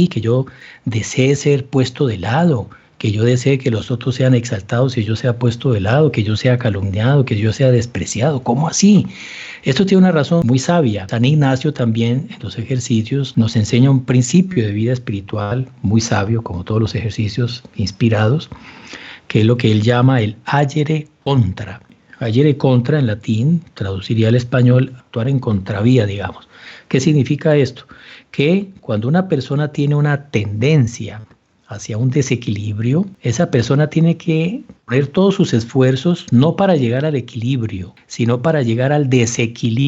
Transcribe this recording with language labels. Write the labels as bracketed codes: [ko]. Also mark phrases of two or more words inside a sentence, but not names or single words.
[es] Que yo desee ser puesto de lado, que yo desee que los otros sean exaltados y yo sea puesto de lado, que yo sea calumniado, que yo sea despreciado. ¿Cómo así? Esto tiene una razón muy sabia. San Ignacio también en los ejercicios nos enseña un principio de vida espiritual muy sabio, como todos los ejercicios inspirados, que es lo que él llama el [la] agere contra. Agere contra [es] en latín traduciría al español actuar en contravía, digamos. ¿Qué significa esto? Que cuando una persona tiene una tendencia hacia un desequilibrio, esa persona tiene que poner todos sus esfuerzos no para llegar al equilibrio, sino para llegar al desequilibrio contrario.